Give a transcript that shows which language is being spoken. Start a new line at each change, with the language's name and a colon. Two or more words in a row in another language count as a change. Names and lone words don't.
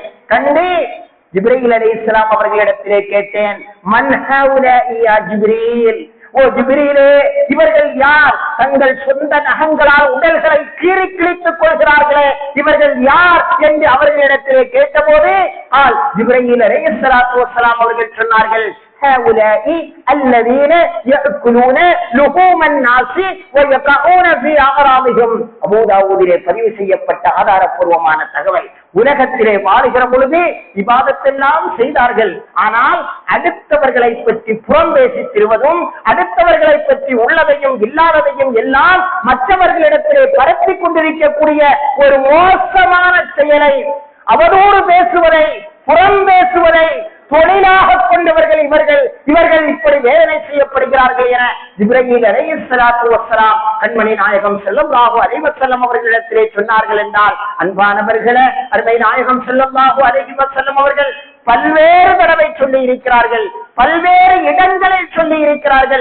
Tamil: கண்டு ஜிப்ரீல் அலைஹிஸ்ஸலாம் அவர்களிடத்திலே கேட்டேன்,
Arabic: من هؤلاء يا جبريل,
Tamil: ஓ ஜிப்ரீலே, இவர்கள் யார்? தங்கள் சொந்த நகங்களால் உடல்களை கீறி கிழித்துக் கொள்கிறார்களே, இவர்கள் யார் என்று அவர்களிடத்திலே கேட்டபோது ஜிப்ரீல்
Arabic: عليه الصلاة والسلام
Tamil: அவர்கள் சொன்னார்கள்,
Arabic: هؤلاء الذين يأكلون لحوم الناس ويقعون في أعراضهم.
Tamil: அபூ தாவூதிலே பதிவு செய்யப்பட்ட ஆதாரப்பூர்வமான தகவல். உலகத்திலே வாழுகிற பொழுது இபாதத்தெல்லாம் செய்தார்கள், ஆனால் அடுத்தவர்களை பற்றி புறம் பேசி திருவதும், அடுத்தவர்களை பற்றி உள்ளதையும் இல்லாததையும் எல்லாம் மற்றவர்களிடத்திலே பரப்பி கொண்டிருக்கக்கூடிய ஒரு மோசமான செயலை, அவதூறு பேசுவதை, புறம் பேசுவதை தொழிலாக கொண்டவர்கள் இவர்கள் இப்படி வேதனை செய்யப்படுகிறார்கள் என ஜிப்ரீல்
Arabic: عليه الصلاة والسلام
Tamil: கண்மணி நாயகம்
Arabic: صلى الله عليه وسلم
Tamil: அவர்களிடத்திலே சொன்னார்கள் என்றால், அன்பானவர்களே, அருமை நாயகம்
Arabic: صلى الله عليه وسلم
Tamil: அவர்கள் பல்வேறு தடவை சொல்லி இருக்கிறார்கள், பல்வேறு இடங்களில் சொல்லி இருக்கிறார்கள்.